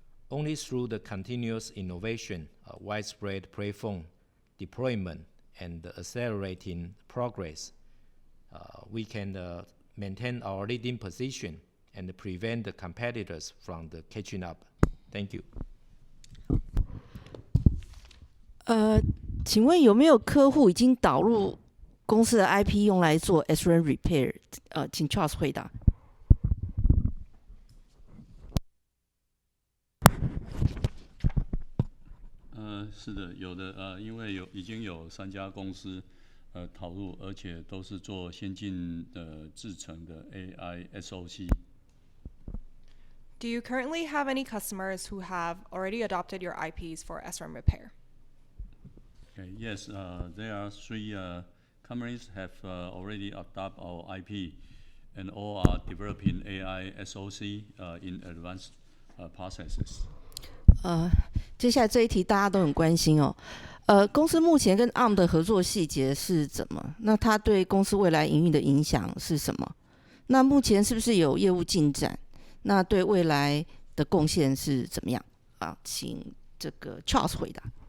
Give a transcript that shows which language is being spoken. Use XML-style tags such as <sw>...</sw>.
<en>Only through the continuous innovation, widespread platform deployment, and accelerating progress, we can maintain our leading position and prevent the competitors from catching up. Thank you.</en> <zh>请问有没有客户已经导入公司的 IP 用来做 SRAM repair？ 请 Charles 回答。是的，有的因为已经有3家公司投入，而且都是做先进的制程的 AI SoC。</zh> <en>Do you currently have any customers who have already adopted your IPs for SRAM repair? Okay, yes, there are 3 companies have already adopted our IP, and all are developing AI SoC in advanced processes.</en> <zh>接下来这一题大家都很关心哦。公司目前跟 ARM 的合作细节是怎么？那它对公司未来营运的影响是什么？那目前是不是有业务进展？那对未来的贡献是怎么样？请这个 Charles 回答。</zh>